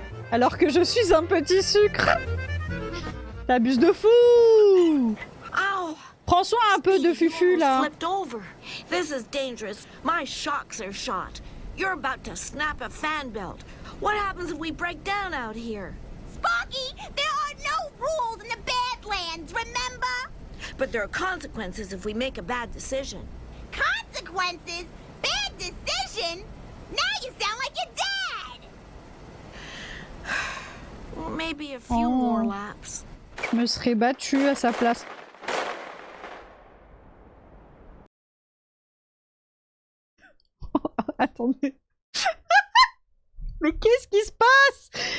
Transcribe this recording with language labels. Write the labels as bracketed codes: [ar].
[fr] Alors que je suis un petit sucre. T'abuses de fou. Ow! Prends soin un peu de Fufu, là. [en] Flipped over. This is dangerous. My shocks are shot. You're about to snap a fan belt. What happens if we break down out here? Sparky, there are no rules in the Badlands, remember? But there are consequences if we make a bad decision. Consequences? Bad decision? Now you sound like your dad! Well, maybe a few Oh. more laps. [fr] Je me serais battue à sa place. Attendez. Mais qu'est-ce qui se passe?